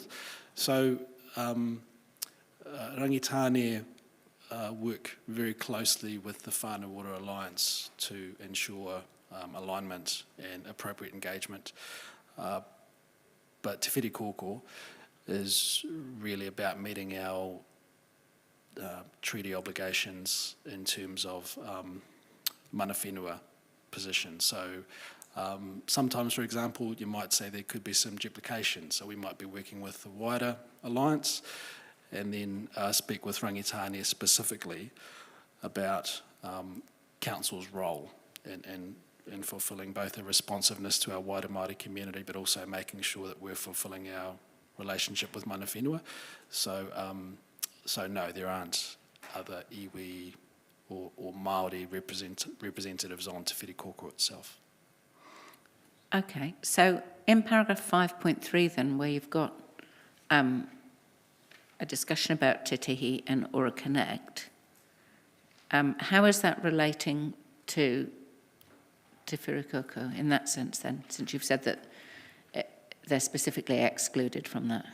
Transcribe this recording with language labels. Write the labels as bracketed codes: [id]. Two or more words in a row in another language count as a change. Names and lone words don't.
[en] So Rangitāne work very closely with the Whānau Ora Alliance to ensure alignment and appropriate engagement. But Te Whiri Kōkō is really about meeting our treaty obligations in terms of [mi] mana whenua [en] position. So sometimes, for example, you might say there could be some duplication. So we might be working with the wider alliance and then speak with Rangitāne specifically about council's role in fulfilling both a responsiveness to our wider Māori community, but also making sure that we're fulfilling our relationship with [mi] mana whenua. [en] So no, there aren't other iwi or Māori representatives on Te Whiri Kōkō itself. Okay, so in paragraph 5.3 then, where you've got a discussion about Te Tihi and Ora Connect, how is that relating to Te Whiri Kōkō in that sense then, since you've said that they're specifically excluded from that?